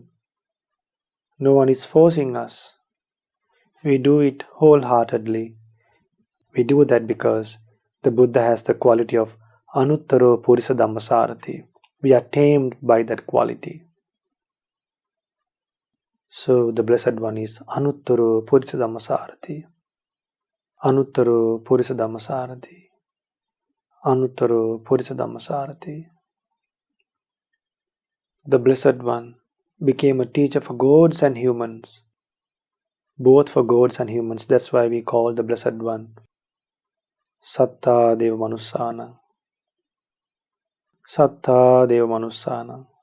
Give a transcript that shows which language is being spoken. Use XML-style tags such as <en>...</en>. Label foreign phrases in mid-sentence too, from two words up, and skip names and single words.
<en>No one is forcing us. We do it wholeheartedly. We do that because the Buddha has the quality of</en> <pi>Anuttaro Purisa Dhammasarathi.</pi> <en>We are tamed by that quality. So the Blessed One is</en> <pi>Anuttaro Purisa Dhammasarathi. Anuttaro Purisa Dhammasarathi. Anuttaro Purisa Dhammasarathi.</pi> <en>The Blessed One became a teacher for gods and humans. Both for gods and humans. That's why we call the Blessed One</en> <pi>Satta Deva Manusana. Satta Deva Manusana.</pi>